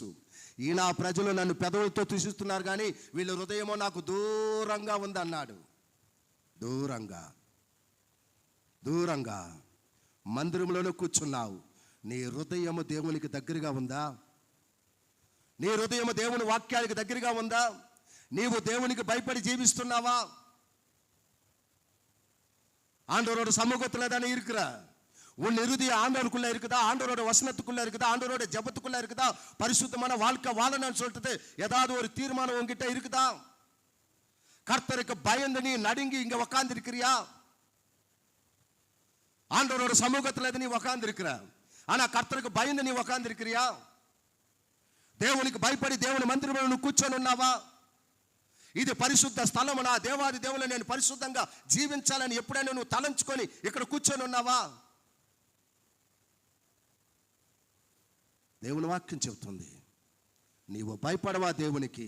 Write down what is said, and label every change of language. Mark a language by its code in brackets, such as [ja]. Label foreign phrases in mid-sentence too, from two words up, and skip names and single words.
[te] ఈయన ప్రజలు నన్ను పెదవులతో దూషిస్తున్నారు, కానీ వీళ్ళ హృదయమో నాకు దూరంగా ఉంది అన్నాడు. దూరంగా మందిరంలోనే కూర్చున్నావు, నీ హృదయము దేవునికి దగ్గరగా ఉందా? నీ హృదయము దేవుని వాక్యానికి దగ్గరగా ఉందా? నీవు దేవునికి భయపడి జీవిస్తున్నావా? [ta] ஆண்டவரோட சமூகத்துல தானே இருக்கிற. உன் இறுதி ஆண்டவருக்குள்ள இருக்குதா? ஆண்டவரோட வசனத்துக்குள்ள இருக்குதா? ஆண்டவரோட ஜெபத்துக்குள்ள இருக்குதா? பரிசுத்தமான வாழ்க்கை வாழணும்னு சொல்லிட்டு ஏதாவது ஒரு தீர்மானம் உங்ககிட்ட இருக்குதா? கர்த்தருக்கு பயந்து நீ நடுங்கி இங்க உட்கார்ந்து இருக்கிறியா? ஆண்டவரோட சமூகத்தில் நீ உக்காந்துருக்கிற, ஆனா கர்த்தருக்கு பயந்து நீ உக்காந்துருக்கிறியா? [te] దేవునికి భయపడి దేవుని మందిరంలో నువ్వు కూర్చొని ఉన్నావా? ఇది పరిశుద్ధ స్థలము, నా దేవాది దేవుని నేను పరిశుద్ధంగా జీవించాలని ఎప్పుడైనా నువ్వు తలంచుకొని ఇక్కడ కూర్చొని ఉన్నావా? దేవుని వాక్యం చెబుతుంది, నీవు భయపడవా దేవునికి?